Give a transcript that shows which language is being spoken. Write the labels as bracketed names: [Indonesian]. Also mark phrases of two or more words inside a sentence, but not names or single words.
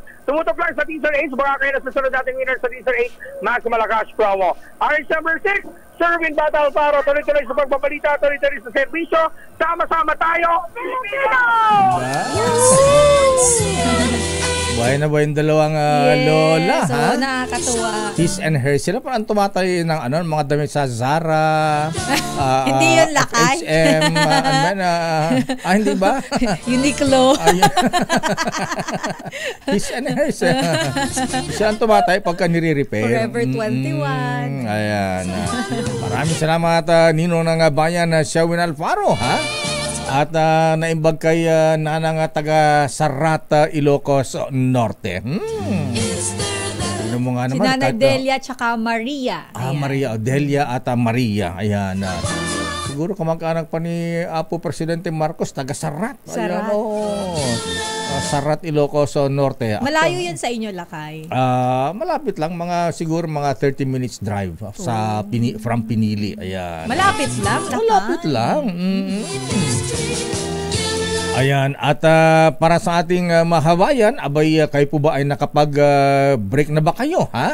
[Filipino] Tumutok lang sa Teaser H. Baka kayo na susunod nating winner sa Teaser H. Mas malakas promo. RH number 6. Serving Bata Alfaro, tuloy-tuloy sa pagbabalita, tuloy-tuloy sa serbisyo. Sama-sama tayo, Pilipino! Buhay na buhay yung dalawang Lola, so, ha? nakakatuwa. His and Hers. Sila parang tumatay ng mga damit sa Zara. Hindi yun lakay. H&M. Hindi ba? Uniqlo. His and Hers. Siya ang tumatay pagka nire-repair. Forever 21. Ayan. Maraming salamat, Nino ng bayan na Sherwin Alfaro, ha? At [Iloko] naimbag kay nanang [Filipino] taga Sarata, Ilocos Norte. Tignan mo nga naman. Si Nanay Delia tsaka Maria. Maria, Delia at Maria. Ayan. Siguro kamag-anak pa ni Apo Presidente Marcos, taga Sarat. Sarat. Ayan, Sarat, Ilocos Norte. Malayo yan sa inyo, Lakay? Malapit lang, siguro mga 30 [English] minutes drive from [Filipino] Pinili. Ayan. Malapit lang, Lakay? Malapit lang. Ayan, at para sa ating mahawayan, abay kayo po ba ay nakapag-break na ba kayo, ha?